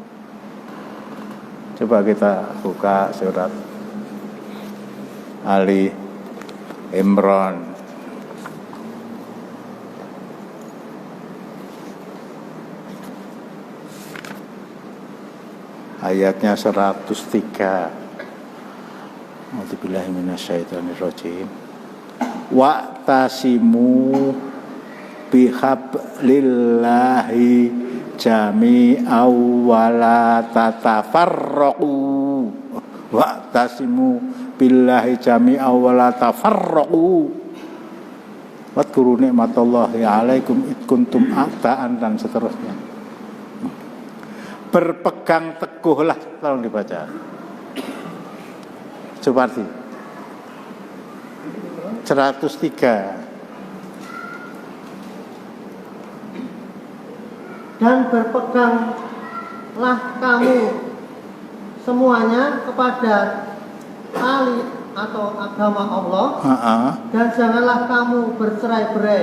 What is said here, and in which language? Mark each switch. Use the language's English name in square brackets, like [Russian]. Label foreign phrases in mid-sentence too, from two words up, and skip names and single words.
[Indonesian] Coba kita buka surat Ali Imran. Ayatnya 103. [Arabic] أعوذ بالله من الشيطان الرجيم. واعتصموا بحبل الله جميعا ولا تفرقوا. واعتصموا بالله جميعا ولا تفرقوا. واذكروا نعمة الله عليكم إذ كنتم أعداء, [Indonesian] dan seterusnya. Berpegang teguhlah, tolong dibaca. Seperti 103. Dan berpeganglah kamu semuanya kepada tali atau agama Allah, dan janganlah kamu bercerai-berai.